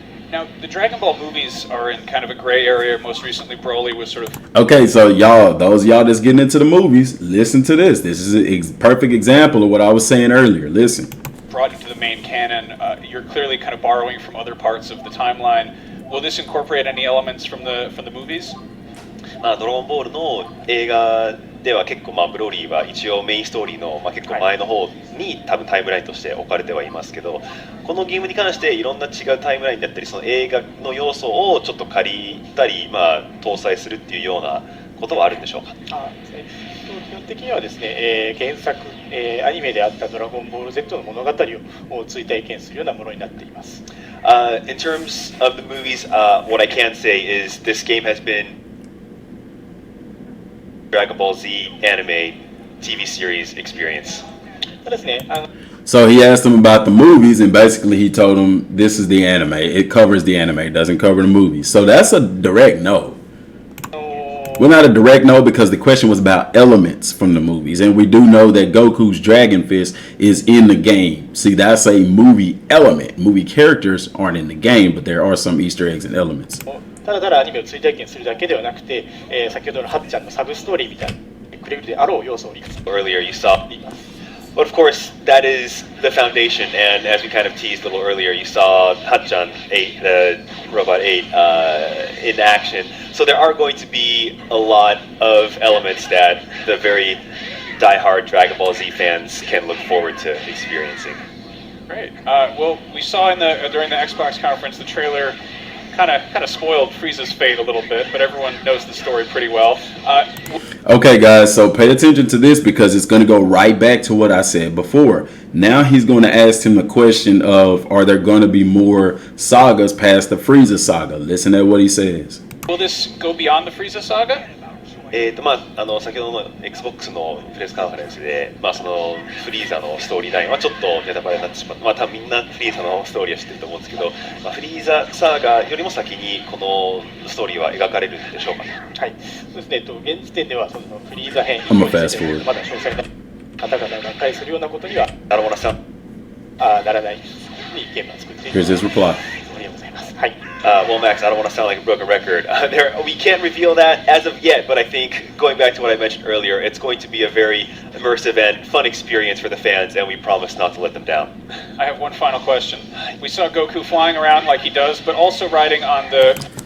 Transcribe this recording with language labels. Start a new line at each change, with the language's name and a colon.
English: Now, the Dragon Ball movies are in kind of a gray area. Most recently, Broly was sort of... Okay, so those of y'all that's getting into the movies, listen to this. This is a perfect example of what I was saying earlier. Listen. Brought into the main canon. You're clearly kind of borrowing from other parts of the timeline. Will this incorporate any elements from the movies?
Japanese: ドラゴンボールの映画では結構ブロリーは一応メインストーリーの結構前の方に多分タイムラインとして置かれてはいますけど、このゲームに関していろんな違うタイムラインだったりその映画の要素をちょっと借りたり搭載するっていうようなことはあるんでしょうか。基本的にはですね、原作、アニメであったドラゴンボール Z の物語を追体験するようなものになっています。
English: In terms of the movies, what I can say is this game has been Dragon Ball Z anime TV series experience. So he asked him about the movies, and basically he told him this is the anime. It covers the anime, it doesn't cover the movies. So that's a direct no. Well, not a direct no, because the question was about elements from the movies, and we do know that Goku's Dragon Fist is in the game. See, that's a movie element. Movie characters aren't in the game, but there are some Easter eggs and elements.
Japanese: ただただアニメを追体験するだけではなくて、先ほどのハッちゃんのサブストーリーみたいにくれるであろう要素をいくつか
English: Earlier you saw, but of course that is the foundation, and as we kind of teased a little earlier, you saw Hachan 8, the Robot 8 in action. So there are going to be a lot of elements that the very die-hard Dragon Ball Z fans can look forward to experiencing. Great. Well, we saw during the Xbox conference the trailer kind of spoiled Frieza's fate a little bit, but everyone knows the story pretty well. Okay, guys, so pay attention to this because it's going to go right back to what I said before. Now he's going to ask him the question of, are there going to be more sagas past the Frieza saga? Listen to what he says. Will this go beyond the Frieza saga?
Japanese: 先ほどの Xbox のプレスカンファレンスで、そのフリーザのストーリーラインはちょっとネタバレになってしまった。多分みんなフリーザのストーリーは知ってると思うんですけど、フリーザサーガよりも先にこのストーリーは描かれるんでしょうか。はい、そうですね。現時点ではそのフリーザ編、まだ詳細な方々が介するようなことにはならないにゲームを作っている。
English: Here's his reply.
Japanese: ありがとうございます。はい。
English: Well, Max, I don't want to sound like a broken record. We can't reveal that as of yet, but I think going back to what I mentioned earlier, it's going to be a very immersive and fun experience for the fans, and we promise not to let them down. I have one final question. We saw Goku flying around like he does, but also riding on the...